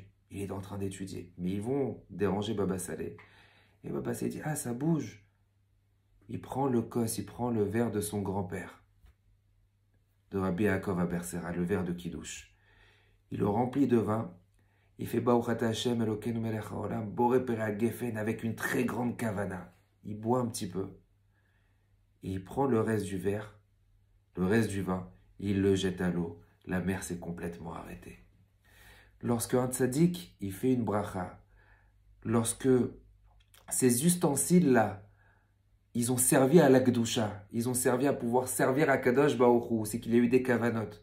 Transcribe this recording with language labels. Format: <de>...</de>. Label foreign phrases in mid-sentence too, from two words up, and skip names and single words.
<fr>Il est en train d'étudier. Mais ils vont déranger Baba Saleh. Et Baba Saleh dit, ah, ça bouge. Il prend le kos, il prend le verre de son grand-père, de Rabbi Yaakov Abersera, le verre de Kiddush. Il le remplit de vin. Il fait</fr> <he>ברוך אתה השם אלוקינו מלך העולם, בורא פרי הגפן,</he> <fr>avec une très grande kavana. Il boit un petit peu. Et il prend le reste du verre, le reste du vin, il le jette à l'eau. La mer s'est complètement arrêtée. Lorsque un tzaddik, il fait une bracha, lorsque ces ustensiles-là, ils ont servi à l'Akdusha, ils ont servi à pouvoir servir à</fr> <he>קדוש ברוך הוא,</he> <fr>c'est qu'il y a eu des kavanotes.</fr>